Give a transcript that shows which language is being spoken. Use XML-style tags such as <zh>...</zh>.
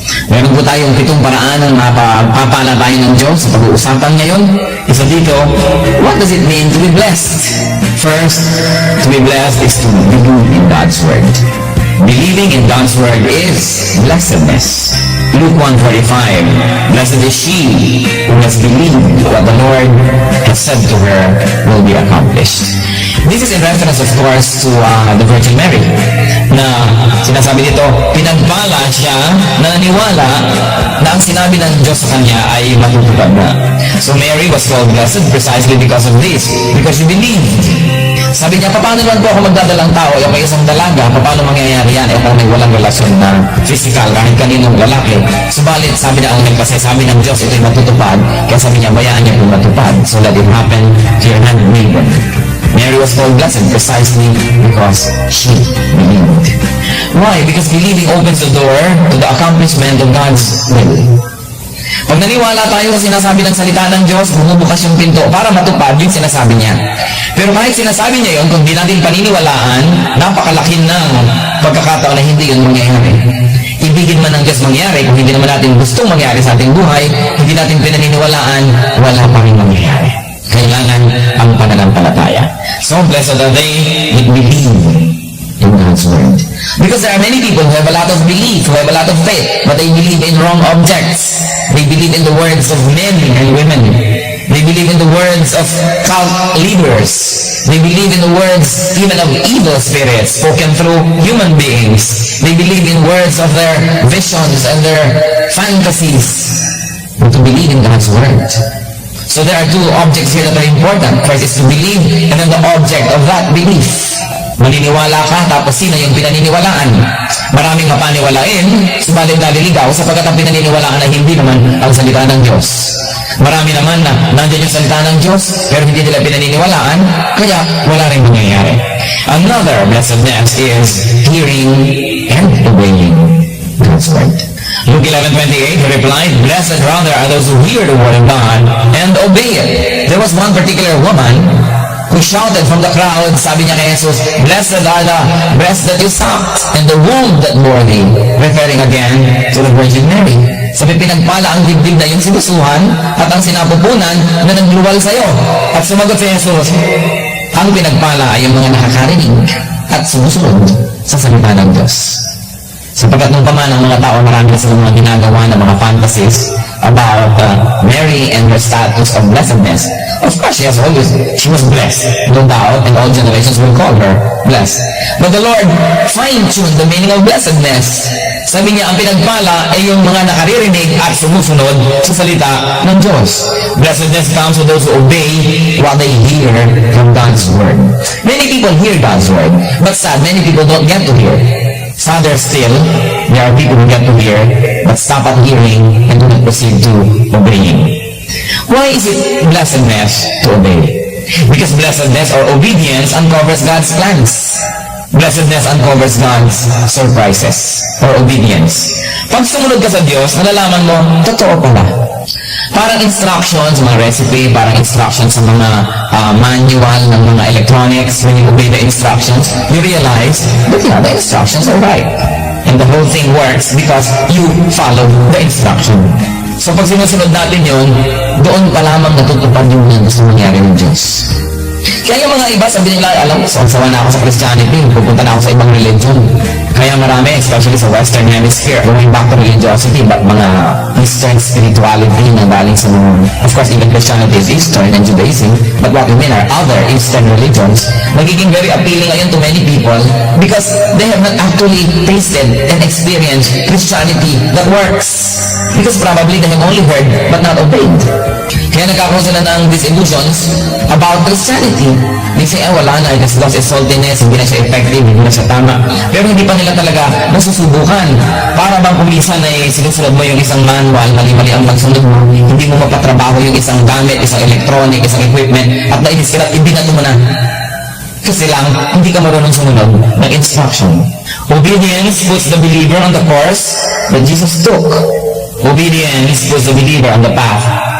<tl>Meron po tayong 7 paraan ng mapapala tayo ng Diyos sa pag-uusapan ngayon.</tl> <en>Isa dito, what does it mean to be blessed? First, to be blessed is to believe in God's Word. Believing in God's Word is blessedness. Luke 1:45, blessed is she who has believed what the Lord has said to her will be accomplished. This is in reference, of course, to the Virgin Mary,</en> <tl>na sinasabi dito, pinagpala siya na naniwala na ang sinabi ng Diyos sa kanya ay matutupad na.</tl> <en>So Mary was called blessed precisely because of this, because she believed.</en> <tl>Sabi niya, paano naman po ako magdadalang tao? Yung may isang dalaga, paano mangyayari yan? Kung may walang relasyon na physical, kahit kaninong lalaki. Subalit, sabi na ang nagpasay, sabi ng Diyos, ito'y matutupad. Kaya sabi niya, bayaan niya kung matupad.</tl> <en>So let it happen to your handmaiden. Mary was called blessed precisely because she believed. Why? Because believing opens the door to the accomplishment of God's will.</en> <tl>Pag naniwala tayo sa sinasabi ng salita ng Diyos, bumubukas yung pinto para matupad yung sinasabi niya. Pero kahit sinasabi niya yun, kung di natin paniniwalaan, napakalaki ng pagkakataon na hindi yun mangyayari. Ibigin man ng Diyos mangyari, kung hindi naman natin gustong mangyari sa ating buhay, hindi natin pinaniniwalaan, wala pa rin mangyayari. Kailangan ang pananampalataya.</tl> <en>So blessed are they that believe in God's Word. Because there are many people who have a lot of belief, who have a lot of faith, but they believe in wrong objects. They believe in the words of men and women. They believe in the words of cult leaders. They believe in the words even of evil spirits spoken through human beings. They believe in words of their visions and their fantasies. But to believe in God's Word. So there are 2 objects here that are important. First is to believe, and then the object of that belief.</en> <tl>Maniniwala ka, tapos sino yung pinaniniwalaan? Maraming mapaniwalain, subalit naliligaw sapagkat ang pinaniniwalaan ay hindi naman ang salita ng Diyos. Marami naman na nandiyan yung salita ng Diyos, pero hindi nila pinaniniwalaan, kaya wala rin mangyayari.</tl> <en>Another blessedness is hearing and obeying God's Word. Luke 11:28, he replied, blessed rather are those who hear the word of God and obey it. There was one particular woman who shouted from the crowd,</en> <tl>sabi niya kay Jesus,</tl> <en>blessed are the breasts that you sucked and the womb that bore thee, referring again to the Virgin Mary.</en> <tl>Sabi, pinagpala ang dibdib na yung sinusuhan at ang sinapupunan na nagluwal sa'yo. At sumagot si Jesus, ang pinagpala ay yung mga nakakarinig at sumusunod sa salita ng Diyos. Sapagkat nung paman ang mga tao, marami na silang mga ginagawa na mga</tl> <en>fantasies about Mary and her status of blessedness. Of course, she was blessed, no doubt, and all generations will call her blessed. But the Lord fine-tuned the meaning of blessedness.</en> <tl>Sabi niya, ang pinagpala ay yung mga nakaririnig at sumusunod sa salita ng Diyos.</tl> <en>Blessedness comes to those who obey what they hear from God's Word. Many people hear God's Word, but sad, many people don't get to hear. Sadder still, there are people who get to hear, but stop at hearing and do not proceed to obeying. Why is it blessedness to obey? Because blessedness or obedience uncovers God's plans. Blessedness uncovers God's surprises or obedience.</en> <tl>Pag sumunod ka sa Diyos, nalalaman mo, totoo pala. Parang instructions, mga recipe, parang instructions sa mga manual ng mga electronics.</tl> <en>When you obey the instructions, you realize that the instructions are right. And the whole thing works because you follow the instruction.</en> <tl>So pag sinusunod natin yun, doon pa lamang natutupad yung gusto mangyari ng Diyos. Kaya yung mga iba, sabi nila, alam mo, sawa na ako sa Christianity, pupunta na ako sa ibang religion. Kaya marami,</tl> <en>especially sa Western Hemisphere, going back to religiosity, but mga Eastern spirituality</en> <tl>na galing sa mga,</tl> <en>of course, even Christianity is Eastern and Judaism, but what we mean are other Eastern religions,</en> <tl>nagiging</tl> <en>very appealing ngayon to many people because they have not actually tasted and experienced Christianity that works. Because probably they have only heard but not obeyed.</en> <tl>Kaya nagkakaroon sila ng disillusions about Christianity.</tl> <en>They say,</en> <tl>wala na,</tl> <en>it has lost its saltiness,</en> <tl>hindi na siya effective, hindi na siya tama. Pero hindi pa nila talaga nasusubukan. Para bang kumisan ay sinusunod mo yung isang manual, mali-mali ang pagsunod mo, hindi mo mapatrabaho yung isang gamit, isang electronic, isang equipment, at nainis ka na, ibinato mo na. Kasi lang, hindi ka marunong sumunod ng instruction.</tl> <en>Obedience puts the believer on the course that Jesus took. Obedience puts the believer on the path</en>